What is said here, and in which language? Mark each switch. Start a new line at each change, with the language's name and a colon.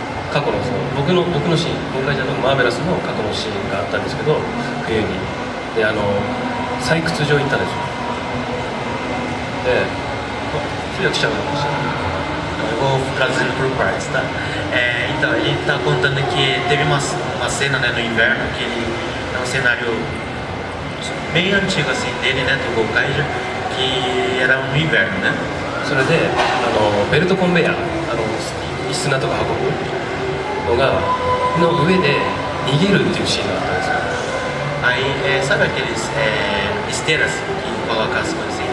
Japanese: 過去の僕のシーン、ゴーカイジャーのマーベラスの過去のシーンがあったんですけど、冬にで採掘場行ったんですよ。で通訳しちゃうかもしれない。
Portuguese: Eu vou traduzindo por partes, tá? Então, ele está contando que teve uma cena, né, no inverno, que ele é um cenário bem antigo assim dele, né, do Gokaiger, que era no inverno, né?
Japanese: それでベルトコンベヤー、砂とか運ぶの上で逃げるっていうシーンがあったんですよ。
Portuguese: Aí, sabe aqueles esteiras que colocam as coisas assim?